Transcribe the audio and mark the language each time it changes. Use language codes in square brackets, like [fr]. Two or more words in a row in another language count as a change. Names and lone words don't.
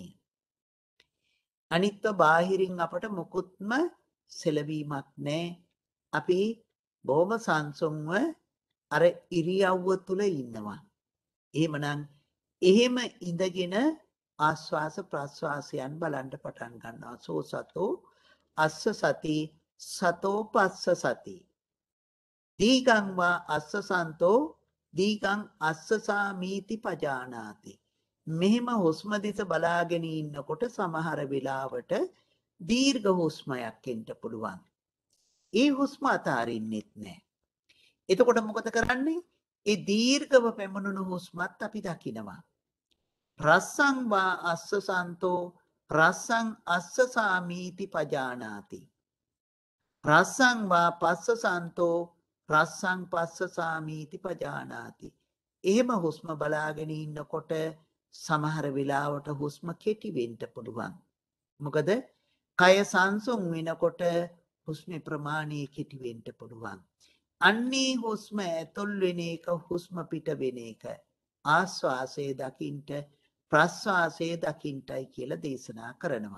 [si] අනිත්ව බාහිරින් අපට මොකුත්ම සෙලවීමක් නෑ. අපි බොහොම සංසුන්ව අර ඉරියව්ව තුළ ඉන්නවා. එහෙමනම් එහෙම ඉඳගෙන ආශ්වාස ප්‍රශ්වාසයන් බලන්න පටන් ගන්නවා. [pi] සෝ සතෝ අස්ස සති සතෝ පස්ස සති. දීගං වා අස්ස සන්තෝ දීගං අස්ස සාමීති පජානාති. [si] මෙහෙම හුස්ම දිස බලාගෙන ඉන්නකොට සමහර වෙලාවට දීර්ඝ හුස්මයක් එන්න පුළුවන්. ඒ හුස්ම අතාරින්නෙත් නෑ. එතකොට මොකද කරන්නේ? ඒ දීර්ඝව පැමුණුණු හුස්මත් අපි දකිනවා. [pi] රස්සං වා අස්ස සන්තෝ රස්සං අස්ස සාමීති පජානාති. රස්සං වා පස්ස සන්තෝ රස්සං පස්ස සාමීති පජානාති. [si] එහෙම හුස්ම බලාගෙන ඉන්නකොට සමහර වෙලාවට හුස්ම කෙටි වෙන්න පුළුවන්. මොකද කය සංසුන් වෙනකොට හුස්මේ ප්‍රමාණය කෙටි වෙන්න පුළුවන්. අන්නේ හුස්ම ඇතුල් වෙන එක හුස්ම පිට වෙන එක ආස්වාසයේ දකින්ට ප්‍රස්වාසයේ දකින්ටයි කියලා දේශනා කරනවා.